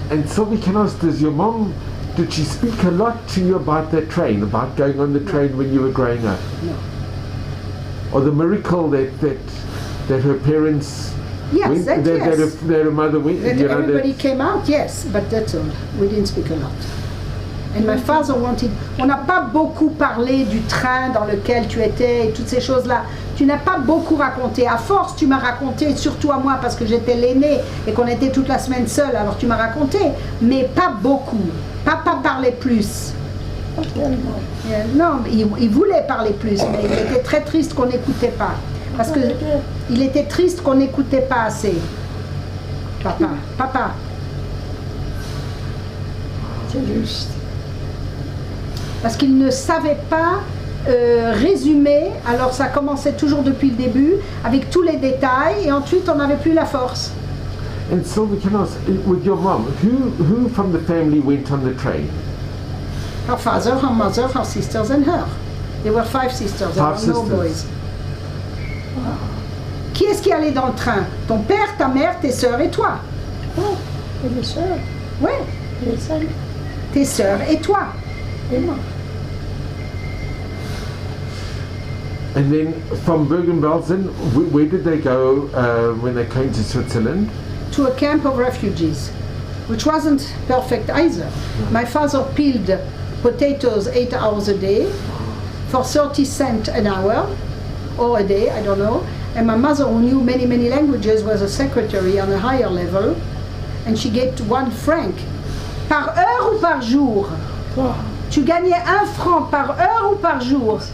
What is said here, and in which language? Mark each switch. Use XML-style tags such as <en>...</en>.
<en>And Sylvie, can I ask, did she speak a lot to you about that train, about going on the train when you were growing up? No. Or the miracle that her parents went, that her mother went, that everybody came out, yes, but that's all. We didn't speak a lot. And my father wanted...</en> <fr>On n'a pas beaucoup parlé du train dans lequel tu étais et toutes ces choses-là. Tu n'as pas beaucoup raconté. À force, tu m'as raconté, surtout à moi, parce que j'étais l'aînée et qu'on était toute la semaine seule, alors tu m'as raconté, mais pas beaucoup. Papa parlait plus. Non, il voulait parler plus, mais il était très triste qu'on n'écoutait pas. Parce que il était triste qu'on n'écoutait pas assez. Papa. C'est juste. Parce qu'il ne savait pas résumer, alors ça commençait toujours depuis le début, avec tous les détails, et ensuite on n'avait plus la force.</fr> <en>And Sylvie, can I ask, with your mom, who from the family went on the train? Her father, her mother, her sisters, and her. There were 5 sisters, there were no boys.</en> <fr>Qui est-ce qui allait dans le train? Ton père, ta mère, tes sœurs et toi? Oh, et les sœurs? Oui. Les sœurs? Tes sœurs et toi? Et moi.</fr> <en>And then from Bergen Belsen, where did they go when they came to Switzerland? To a camp of refugees, which wasn't perfect either. My father peeled potatoes 8 hours a day for 30 cents an hour, or a day, I don't know. And my mother, who knew many, many languages, was a secretary on a higher level, and she get 1 franc.</en> <fr>Par heure ou par jour? Tu gagnais 1 franc par heure ou par jour?</fr>